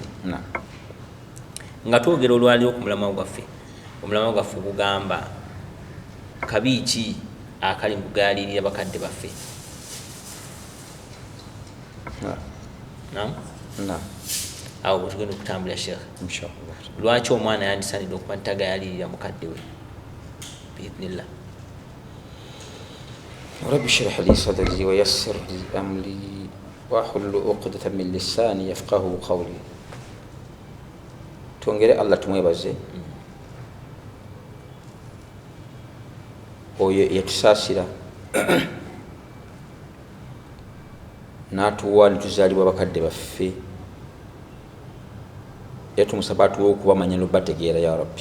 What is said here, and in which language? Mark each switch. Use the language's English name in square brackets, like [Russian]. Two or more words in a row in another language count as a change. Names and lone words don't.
[Ganda] Nga twogera olwaliwo ku mulamwa gwaffe, omulamwa gwaffe gugamba kabi ki akali mu kugaalirira bakadde baffe. Awo bwe tugenda okutambula Sheikh, lwaki omwana yandisanidde okuba ntagayalirira mukadde we biidhnillah. [Arabic] رب اشرح لي صدري ويسر لي أمري واحلل عقدة من لساني يفقهوا قولي. [Ganda] Twongere Allah tumwebaze oyo yatusaasira n'atuwa ne tuzaalibwa bakadde baffe, yatumusaba atuwa okubamanya n'obategeera [Arabic] يا رب.